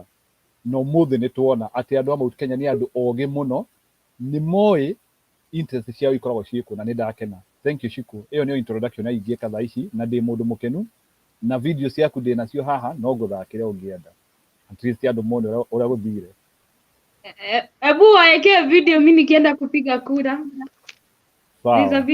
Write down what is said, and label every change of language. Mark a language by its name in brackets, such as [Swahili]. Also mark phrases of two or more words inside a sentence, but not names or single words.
[Kikuyu] No muthe ni tuona ati andu a Mount Kenya ni andu ogi muno, ni moi interest ciao ikoragwo ciku na ni ndakena. [English] Thank you Shiko. [Kikuyu] Iyo ni introduction ya ingieka thaa ici na ndi mundu mukenu na video ciaku ndi nacio haha no nguthakire ungienda [English] at least [Kikuyu] andu mone uria guthire. [Swahili] Ebu waeke video mimi nikienda kupiga kura. [English] There's a [Swahili] Sawa.